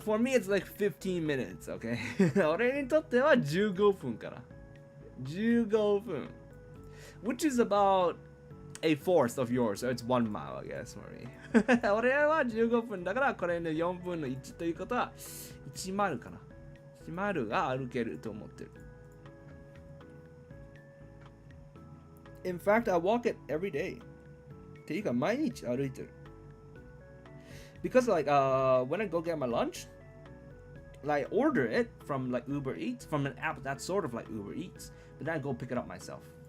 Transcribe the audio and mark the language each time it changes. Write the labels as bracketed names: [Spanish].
[English] For me, it's like 15 minutes, okay? [Japanese] 俺にとっては15分から。15分。 [English] Which is about a fourth of yours, so it's 1 mile, I guess, for me. [Japanese] 俺は15分だから、これの4分の1ということは、1マイルかな。 1マイルが歩けると思ってる。 [English] In fact, I walk it every day. [Japanese] っていうか、毎日歩いてる。 [English] Because like when I go get my lunch, like I order it from like Uber Eats, from an app that's sort of like Uber Eats, but then I go pick it up myself.